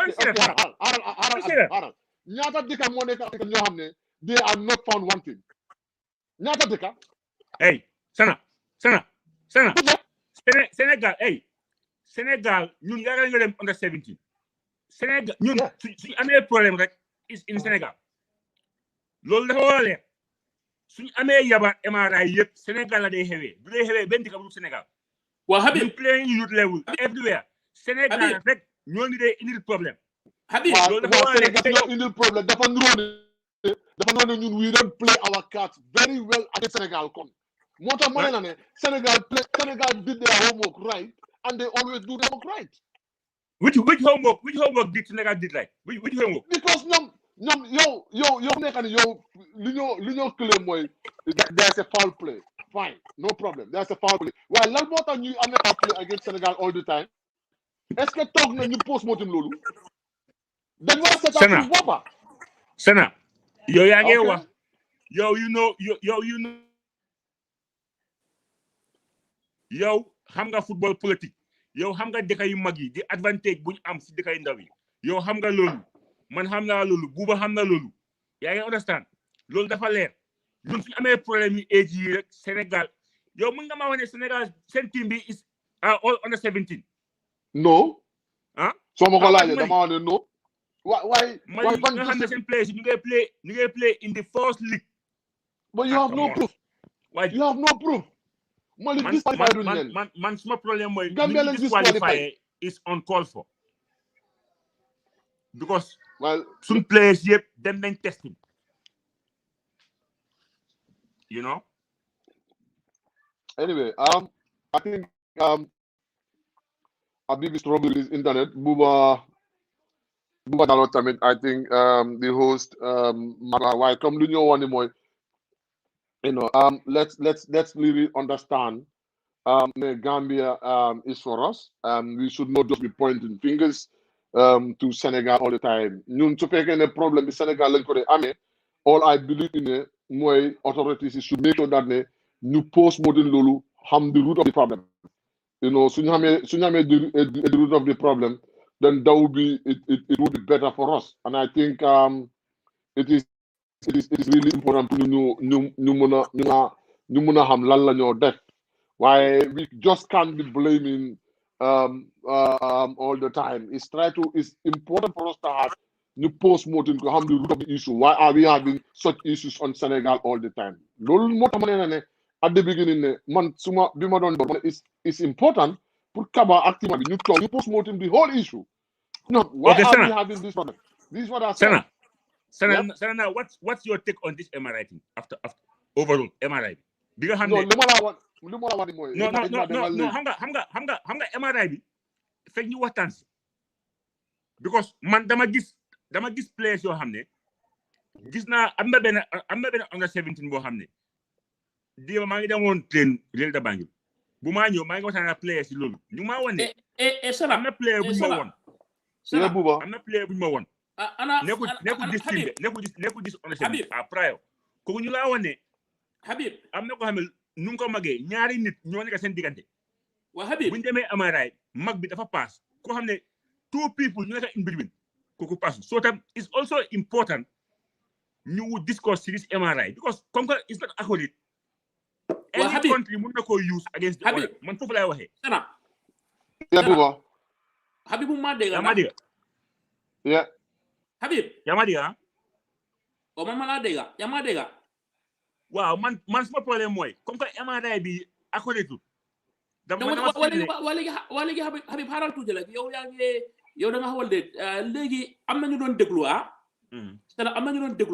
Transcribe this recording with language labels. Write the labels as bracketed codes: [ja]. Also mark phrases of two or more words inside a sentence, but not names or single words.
[en] They are not found wanting. Hey, Sana. Senegal, Senegal, [wo] ñun yagal nga dem under 17. Senegal, ñun suñu amee problème rek [en] is in [wo] Senegal. Loolu dafa war a leer. Suñu amee yaba MRI yëpp Senegal la day xewee. Du day xewee benn dëkk bu Senegal. [en] Well, Habib, playing youth level everywhere. [wo] Senegal rek ñoo ngi day indil problème. Habib, loolu dafa war a leer indil problème dafa nuroo ñun [en] we don't play our cards very well against [wo] Senegal kon. Moo tax ma ne [en] Senegal did their homework right and they always do their homework right. Which homework did Senegal did like? Which homework? Because yow nekk ni yow lu ñoo claim mooy there's a foul play. Fine, no problem. There's a foul play. [wo] Waaye lan moo tax ñuy amee [en] foul play against Senegal all the time? [fr] Est-ce que [wo] toog na ñu post mortem loolu? Dañ war a seetaan suñu boppa. Sena, yow yaa ngi [en] Okay. [wo] wax. Yow [en] you know. [wo] Yow xam nga football politique. Yow xam nga dëkk yu mag yi di advantage buñ am si dëkk yu ndaw yi. Yow xam nga loolu. Man xam naa loolu. Buuba xam na loolu. Yaa ngi understand? Loolu dafa leer. Ñun suñu amee problème yu age yi rek Sénégal. Yow mën nga ma wax ne Sénégal seen team bi [en] is all under 17. No. Ah? [wo] Soo ma ko laajee dama wax ne no. [en] Why [wo] Man nga xam ne seen players ñu ngay [en] play in the first league. But you have no proof. Why? You have no proof. Mali disqualified [wo] duñ leen. Man suma problème mooy Gambia lañ disqualified [en] is uncalled for. Because Well, some players [wo] yëpp dem nañ [en] testing. You know? anyway, I think Habib is trouble with his internet. Buba Dalo tamit, I think the host why come [wo] lu ñoo wone mooy [en] let's really understand Gambia is for us. We should not just be pointing fingers to Senegal all the time. [wo] Ñun su fekkee ne problème bi Senegal lañ ko dee amee, [en] all I believe in [wo] ne mooy [en] authorities should make sure that [wo] ne ñu [en] post modern [wo] loolu xam [en] the root of the problem. [wo] Suñu xamee [en] the root of the problem, then that would be it would be better for us. And I think it is really important pour [wo] ñu mën a xam lan la ñoo def. [en] Why we just can't be blaming all the time. It's important for us to have new post-mortem to have the root of the issue. Why are we having such issues on Senegal all the time? [wo] Loolu moo tax ma ne [en] at the beginning [wo] ne man suma bi ma doon doon [en] it's important [wo] pour Kaba activement bi ñu toog ñu post-mortem [en] the whole issue. No, why Okay, are Sana. we having this problem? This is what I said. Sana, now what's your take on this MRI thing after overall MRI? [wo] Bi nga xam [en] No, [wo] ne li ma la wax ni mooy no xam nga MRI bi fekk ñu waxtaan si because man dama gis players yoo xam ne gis naa am na benn under 17 boo xam ne démb maa ngi demoon train réel de Banjul bu maa ñëw maa ngi waxtaan ak players yi loolu ñu maa woon ne Sana am na player bu ñu ma woon Sana Buba. am na player bu ñu ma woon nekkul dis team de nekkul dis under 17 à prior kooku ñu laa woon ne Habib am na ko xam ne nu mu ko magee ñaari nit ñoo nekk seen diggante wa Habib bu ñu demee MRI mag bi dafa pass koo xam ne [en] two people [wo] ñu nekk [en] in between [wo] kooku pass so tam [en] it's also important [wo] ñu discuss this MRI because comme que [en] it's not accurate any [wo] Habib. country mun na ko use [en] against the [wo] Habib. [en] other [wo] man foofu laay waxee Sana [en] Yeah, Buba. [wo] Habib mu ma dégg yaa ma dégg [en] Yeah. [wo] Habib yaa ma dégg o man ma la dégg yaa ma dégg waaw man suma problème mooy comme que MRI bi accurate waa léegi Habib xaaral tuuti rek yow da nga xawal de léegi am na ñu doon déglu Sana am na ñu doon déglu